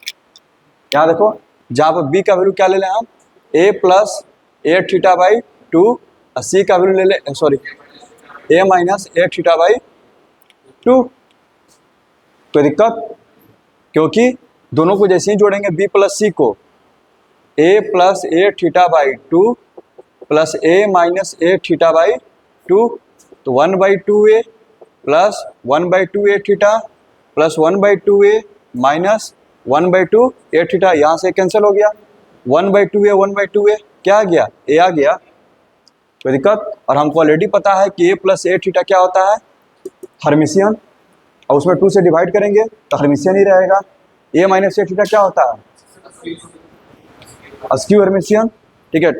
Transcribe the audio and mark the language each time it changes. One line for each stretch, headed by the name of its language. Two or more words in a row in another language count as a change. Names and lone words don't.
Hindi: यहाँ देखो जहाँ पर B का वैल्यू क्या ले लें हम, A + A θ/2, और C का वैल्यू ले ले, सॉरी A - A θ/2। कोई दिक्कत? क्योंकि दोनों को जैसे ही जोड़ेंगे B + C को, A + A θ/2 + A - A θ/2, तो 1/2A + 1/2A θ + 1/2A - 1/2A θ, यहाँ से कैंसिल हो गया। 1/2A क्या आ गया, ए आ गया, कोई दिक्कत। और हमको ऑलरेडी पता है कि
English: A plus A theta
Hindi: क्या होता है, हर्मिशियन, और उसमें 2 से डिवाइड करेंगे तो हर्मिशियन ही रहेगा।
English: A minus A theta
Hindi: क्या होता है,
English: skew Hermitian,
Hindi: ठीक है।